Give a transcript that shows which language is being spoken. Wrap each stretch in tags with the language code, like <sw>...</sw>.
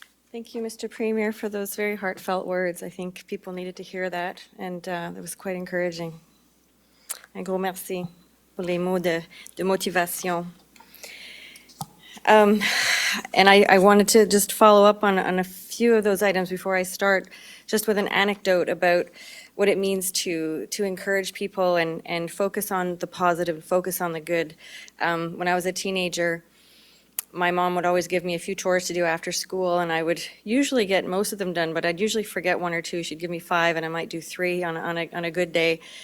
<en>Thank you, Mr. Premier, for those very heartfelt words. I think people needed to hear that, and it was quite encouraging.</en> <fr>Un gros merci pour les mots de motivation.</fr> <en>And I wanted to just follow up on a few of those items before I start, just with an anecdote about what it means to encourage people and focus on the positive, focus on the good. When I was a teenager, my mom would always give me a few chores to do after school, and I would usually get most of them done, but I'd usually forget one or two. She'd give me 5, and I might do 3 on a good day.</en>